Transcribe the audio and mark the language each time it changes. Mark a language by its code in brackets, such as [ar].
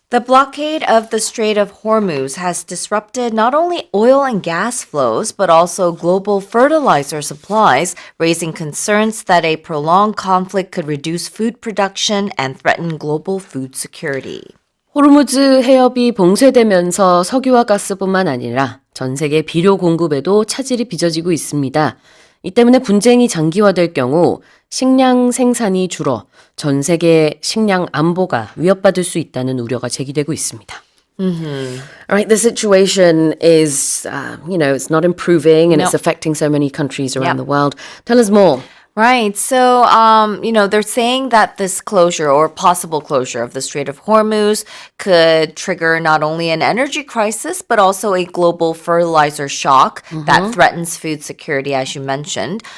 [en] The blockade of the Strait of Hormuz has disrupted not only oil and gas flows, but also global fertilizer supplies, raising concerns that a prolonged conflict could reduce food production and threaten global food security. [ko] 호르무즈 해협이 봉쇄되면서 석유와 가스뿐만 아니라 전 세계 비료 공급에도 차질이 빚어지고 있습니다. 이 때문에 분쟁이 장기화될 경우 식량 생산이 줄어 전 세계 식량 안보가 위협받을 수 있다는 우려가 제기되고 있습니다. [en] Right, the situation is, it's not improving and it's affecting so many countries around the world. Tell us more. Right. So, they're saying that this closure or possible closure of the Strait of Hormuz could trigger not only an energy crisis, but also a global fertilizer shock that threatens food security, as you mentioned.